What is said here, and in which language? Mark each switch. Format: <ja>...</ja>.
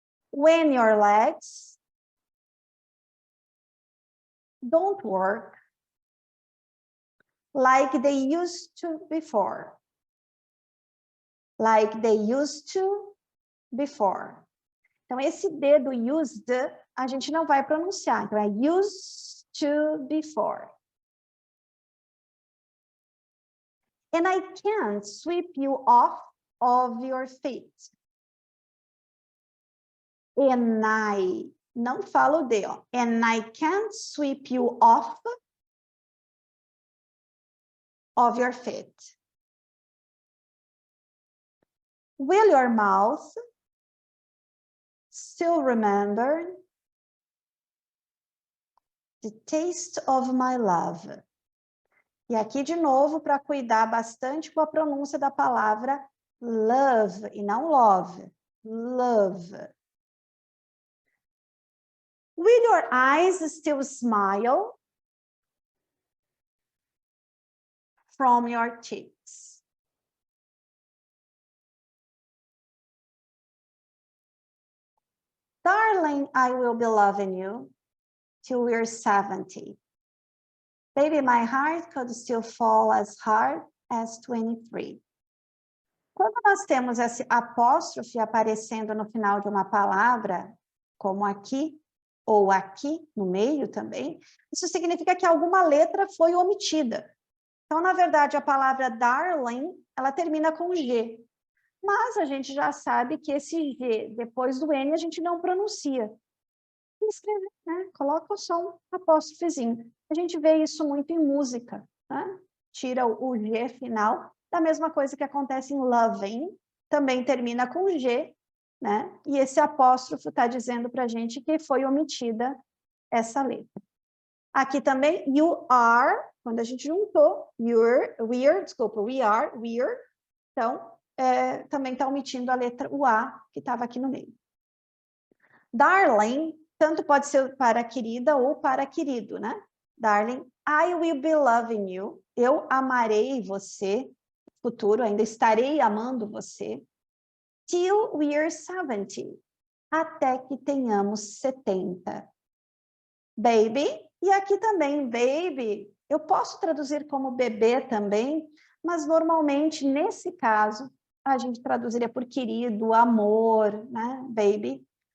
<en>When your legs don't work like they used to before. Like they used to before.</en> <pt>Então, esse D do used, a gente não vai pronunciar.</pt> <en>Então, é used to before. And I can't sweep you off of your feet. And I,</en> <pt>não falo D, ó.</pt> <en>And I can't sweep you off of your feet. Will your mouth still remember the taste of my love?</en> <pt>E aqui, de novo, para cuidar bastante com a pronúncia da palavra love, e não love.</pt> <en>Love. Will your eyes still smile from your cheeks? Darling, I will be loving you till we're 70. Baby, my heart could still fall as hard as 23.</en> <pt>Quando nós temos esse apóstrofe aparecendo no final de uma palavra, como aqui, ou aqui, no meio também, isso significa que alguma letra foi omitida. Então, na verdade, a palavra darling, ela termina com G. Mas a gente já sabe que esse G, depois do N, a gente não pronuncia. Escreve, né? Coloca só um apóstrofezinho. A gente vê isso muito em música, né? Tira o G final, da mesma coisa que acontece em loving, também termina com G, né? E esse apóstrofo está dizendo para a gente que foi omitida essa letra. Aqui também, you are, quando a gente juntou, you're, we're, desculpa, we are, we're, então, também está omitindo a letra o A, que estava aqui no meio. Darling, tanto pode ser para querida ou para querido, né?</pt> <en>Darling, I will be loving you.</en> <pt>Eu amarei você. Futuro, ainda estarei amando você.</pt> <en>Till we're 70.</en> <pt>Até que tenhamos 70. Baby, e aqui também, baby. Eu posso traduzir como bebê também, mas normalmente, nesse caso, a gente traduziria por querido, amor, né? Baby.</pt>